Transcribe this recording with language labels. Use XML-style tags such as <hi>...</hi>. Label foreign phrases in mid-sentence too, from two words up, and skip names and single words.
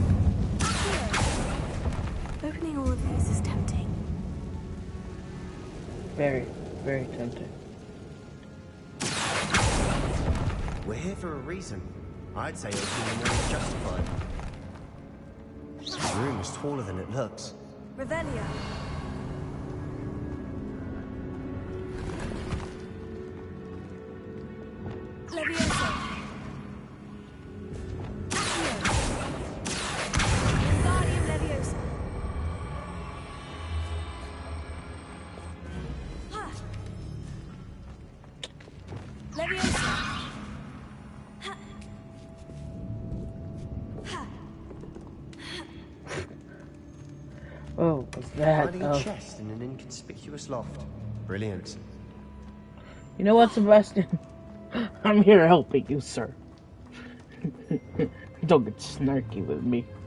<en>Opening all of these is tempting. Very, very tempting. We're here for a reason. I'd say opening them all is justified. The room is taller than it looks. Revelia. Levioso. Wingardium Levioso. Ha. Levioso. Ha. Ha. Oh, what's that? Hiding a chest in an inconspicuous loft. Brilliant. You know what, Sebastian? I'm here helping you, sir. Don't get snarky with me.</en>